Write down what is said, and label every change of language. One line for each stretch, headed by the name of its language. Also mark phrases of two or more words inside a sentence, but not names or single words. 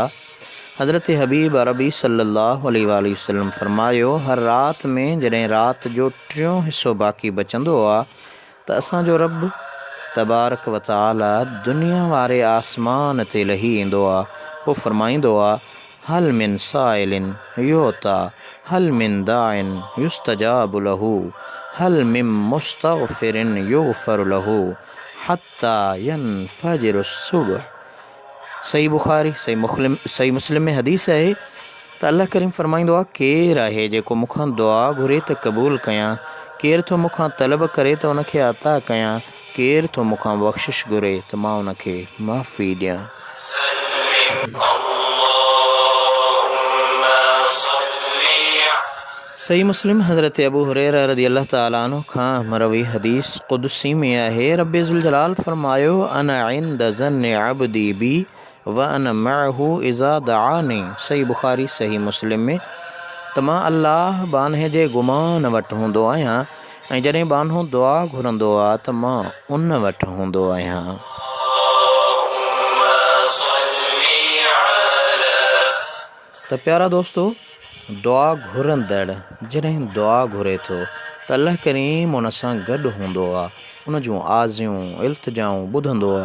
Sindhi: हज़रत हबीब अरबी
Arabic: صلى الله عليه وسلم
Sindhi: फ़रमायो, हर रात में जॾहिं रात जो टियों हिसो बाक़ी बचंदो आहे त असांजो रब
Arabic: تبارك وتعالى
Sindhi: दुनिया वारे आसमान ते लही ईंदो आहे। पोइ फ़रमाईंदो आहे,
Arabic: هل من سائل يعطى هل من داع يستجاب له هل من مستغفر يغفر له حتى ينفجر الصبح.
Sindhi: सही बुखारी सही मुस्लिम में हदीस आहे त अल्लाह करीम फ़रमाईंदो आहे, केरु आहे जेको मूंखां दुआ घुरे त क़बूल कयां, केरु थो मूंखां तलब करे त उनखे अता कयां, केरु थो मूंखां बख़्शिश घुरे त मां उनखे माफ़ी ॾियां। सही मुस्लिम हज़रत अबू हुरैरा
Arabic: رضي الله تعالى عنه
Sindhi: खां मरवी हदीस क़ुदसी में आहे। रब्बे ज़ुल जलाल फ़रमायो,
Arabic: أنا عند ظن عبدي بي وأنا معه إذا دعاني.
Sindhi: सही बुखारी सही मुस्लिम में त मां अल्लाह बान्हे जे गुमान वटि हूंदो आहियां ऐं जॾहिं बान्हो दुआ घुरंदो आहे त मां उन वटि हूंदो आहियां। त प्यारा दोस्तो, दुआ घुरंदड़ जॾहिं दुआ घुरे थो त अल्लाह करीम उन सां गॾु हूंदो आहे, उन जूं आज़ियूं इल्तिजाऊं ॿुधंदो आहे।